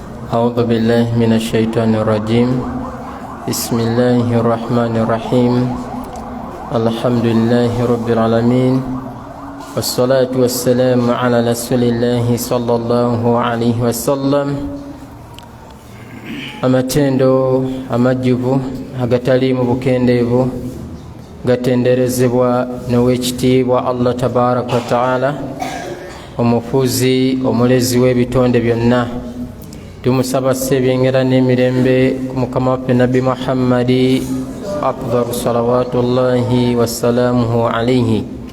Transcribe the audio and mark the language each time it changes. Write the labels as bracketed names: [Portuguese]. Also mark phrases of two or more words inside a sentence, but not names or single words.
[Arabic] أعوذ بالله من الشيطان الرجيم. بسم الله الرحمن الرحيم. الحمد لله رب العالمين، والصلاة والسلام على رسول الله صلى الله عليه وسلم. [Ganda] Amatendo amajjuvu agatali mu bukendeevu gatenderezebwa n'owekitiibwa Allah [Arabic] تبارك وتعالى, [Ganda] omufuzi omulezi w'ebitonde byonna. Tumusaba sebyengera n'emirembe ku mukama waffe Nabbi Muhammadi [Arabic] أفضل صلوات الله وسلامه عليه.